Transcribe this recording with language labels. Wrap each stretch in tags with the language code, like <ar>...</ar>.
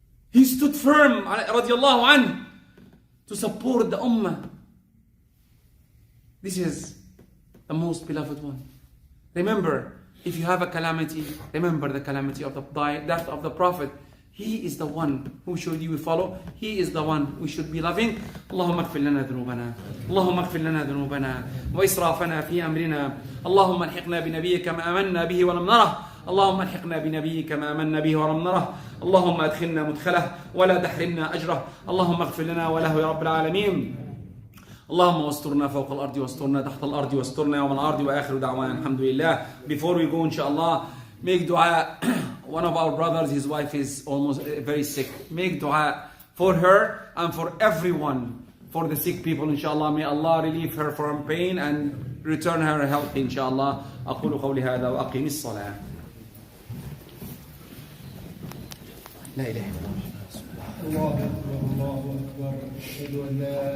<en>He stood firm, radiallahu anhu, to support the ummah. This is the most beloved one. Remember, if you have a calamity, remember the calamity of the death of the Prophet. He is the one who should you follow. He is the one we should be loving.</en> <ar>اللهم اغفر لنا ذنوبنا اللهم اغفر لنا ذنوبنا وإسرافنا في أمرنا اللهم الحقنا بنبيك ما آمنا به ولم نره اللهم الحقنا بنبيك ما آمنا به ولم نره اللهم أدخلنا مدخله ولا تحرمنا أجره اللهم اغفر لنا وله يا رب العالمين اللهم واسترنا فوق الأرض واسترنا تحت الأرض واسترنا يوم العرض وآخر دعوانا الحمد لله.</ar> <en>Before we go inshallah, make dua. One of our brothers, his wife is almost very sick. Make dua for her and for everyone, for the sick people inshallah. May Allah relieve her from pain and return her health inshallah.</en> <ar>أقول قولي هذا وأقيم الصلاة. لا إله إلا الله. الله أكبر الله أكبر أشهد أن لا</ar>